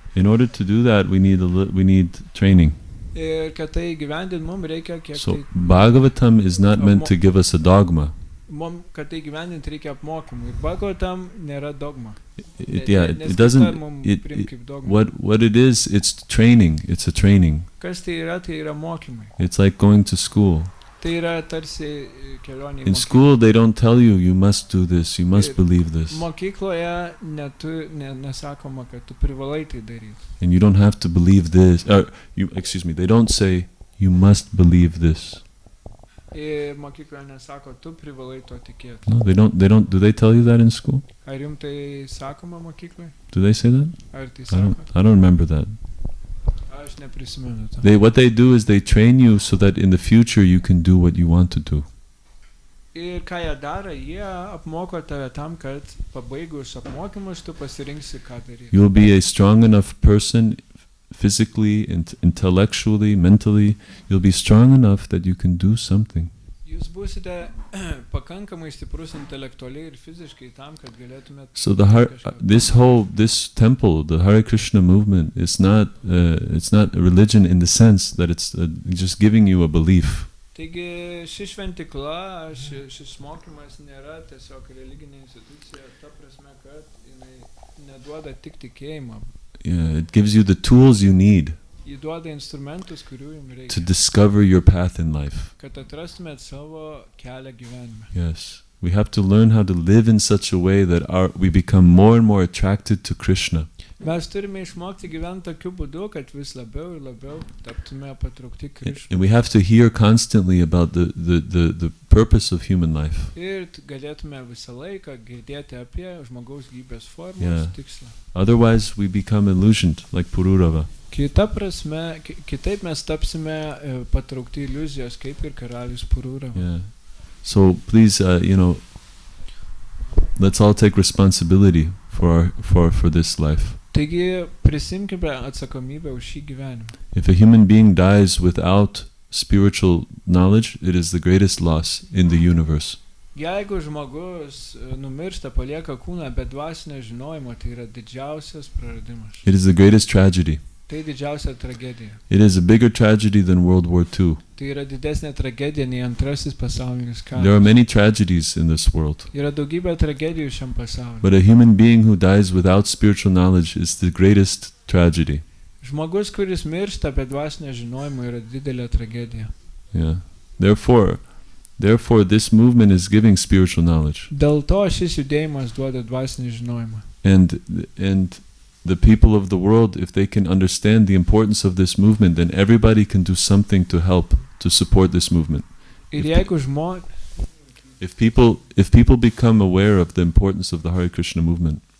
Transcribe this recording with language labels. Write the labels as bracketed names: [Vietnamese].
[English] In order to do that, we need training. [Lithuanian] Ir kad tai gyvendint, mums reikia kiek [English] So Bhagavatam is not meant to give us a dogma. [Lithuanian] Kad tai gyvendint reikia apmokymų. Ir Bhagavatam nėra dogma. [English] It doesn't. What it is, it's training. It's a training. [Lithuanian] Kas tai yra mokymai. [English] It's like going to school. [Lithuanian] Tai yra tarsi kelionė. [English] In school, they don't tell you, you must do this, you must believe this. [Lithuanian] Mokykloje nesakoma, kad tu privalai tai daryti. [English] And you don't have to believe this. They don't say, you must believe this. [Lithuanian] Ir mokykloje nesako, tu privalai to tikėti. [English] No, they don't. Do they tell you that in school? [Lithuanian] Ar jums tai sakoma mokykloje? [English] Do they say that? [Lithuanian] Ar tai sakoma? [English] I don't remember that. [Lithuanian] Aš neprisimenu to. [English] What they do is they train you so that in the future you can do what you want to do. [Lithuanian] Ir ką jie daro, jie apmoko tave tam, kad pabaigus apmokymus tu pasirinksi, ką daryti. [English] You'll be a strong enough person, physically, intellectually, mentally. You'll be strong enough that you can do something. [Lithuanian] Jūs būsite pakankamai stiprus intelektualiai ir fiziškai tam, kad galėtumėte. [English] So this temple, the Hare Krishna movement, it's not a religion in the sense that it's just giving you a belief. [Lithuanian] Taigi ši šventikla, šis mokymas nėra tiesiog religinė institucija, ta prasme, kad jinai neduoda tik tikėjimą. [English] Yeah, it gives you the tools you need [Lithuanian] Ji duoda instrumentus, kurių jums reikia. [English] to discover your path in life. [Lithuanian] Kad atrastumėt savo kelią gyvenime. [English] Yes. We have to learn how to live in such a way that we become more and more attracted to Krishna. [Lithuanian] Mes turime išmokti gyventi tokiu būdu, kad vis labiau ir labiau taptume patraukti Krishnai. [English] And we have to hear constantly about the purpose of human life. [Lithuanian] Ir galėtume visą laiką girdėti apie žmogaus gyvybės formos [English] Yeah. [Lithuanian] tikslą. [English] Otherwise, we become illusioned, like Pururava. [Lithuanian] Kita prasme, kitaip mes tapsime patraukti iliuzijos, kaip ir karalius Pururava. [English] Yeah. So please, let's all take responsibility for this life. [Lithuanian] Taigi prisimkime atsakomybę už šį gyvenimą. [English] If a human being dies without spiritual knowledge, it is the greatest loss in the universe. [Lithuanian] Jeigu žmogus numiršta, palieka kūną be dvasinio žinojimo, tai yra didžiausias praradimas. [English] It is the greatest tragedy. [Lithuanian] Tai didžiausia tragedija. [English] It is a bigger tragedy than World War II. [Lithuanian] Tai yra didesnė tragedija nei antrasis pasaulinis karas. [English] There are many tragedies in this world. [Lithuanian] Yra daugybė tragedijų šiam pasauliu. [English] But a human being who dies without spiritual knowledge is the greatest tragedy. [Lithuanian] Žmogus, kuris miršta be dvasinio žinojimo, yra didelė tragedija. [English] Yeah. Therefore, this movement is giving spiritual knowledge. [Lithuanian] Dėl to šis judėjimas duoda dvasinį žinojimą. [English] And the people of the world, if they can understand the importance of this movement, then everybody can do something to help, to support this movement. [Lithuanian] Ir jeigu [English] If people become aware of the importance of the Hare Krishna movement,